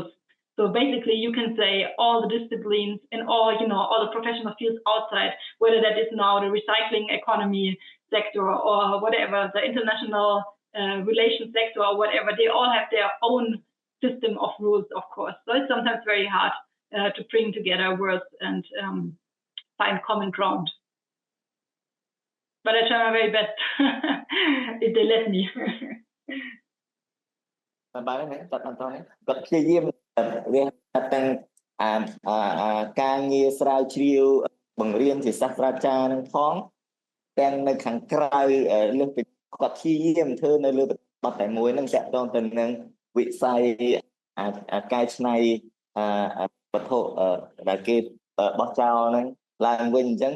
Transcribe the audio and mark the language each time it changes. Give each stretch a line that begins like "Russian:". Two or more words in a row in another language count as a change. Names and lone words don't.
English: So basically, you can say all the disciplines and all the professional fields outside, whether that is now the recycling economy sector or whatever, the international relations sector or whatever, they all have their own system of rules, of course. So it's sometimes very hard to bring together words and find common ground. But I try my very best if they let me.
Khmer: គាត់ព្យាយាមរៀនទាំងការងារស្រាវជ្រាវបង្រៀនជាសាស្ត្រាចារ្យនឹងផងទាំងនៅខាងក្រៅលើសពីគាត់ព្យាយាមធ្វើនៅលើបទតែមួយនឹងតាក់ទងទៅនឹងវិស័យកែច្នៃវត្ថុដែលគេបោះចោលហ្នឹងឡើងវិញអញ្ចឹង